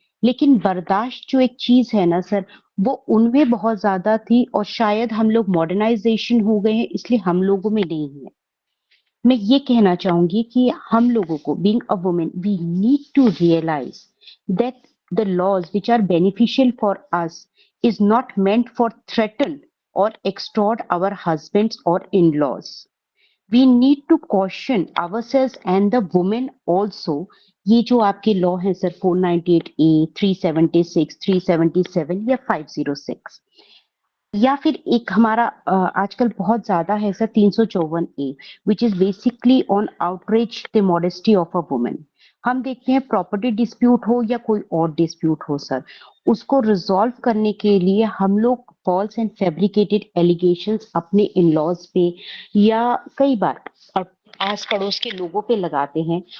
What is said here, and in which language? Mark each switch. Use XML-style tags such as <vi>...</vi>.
<hi>लेकिन बर्दाश्त जो एक चीज है ना सर, वो उनमें बहुत ज्यादा थी, और शायद हम लोग मॉडर्नाइजेशन हो गए हैं इसलिए हम लोगों में नहीं है। मैं ये कहना चाहूंगी कि हम लोगों को,</hi> <en>Being a women, we need to realise that the laws which are beneficial for us is not meant for threaten or extort our husbands or in-laws. We need to caution ourselves and the women also.</en> <hi>ये जो आपके law हैं sir, 498A, 376, 377 या 506, या फिर एक हमारा आजकल बहुत ज्यादा है sir 354A,</hi> <en>Which is basically on outreach the modesty of a women.</en> <hi>हम देखते हैं प्रॉपर्टी डिस्प्यूट हो या कोई और डिस्प्यूट हो सर, उसको रिजॉल्व करने के लिए हम लोग फॉल्स एंड फैब्रिकेटेड एलिगेशंस अपने इन लॉज पे या कई बार आस पड़ोस के लोगों पे लगाते हैं।</hi>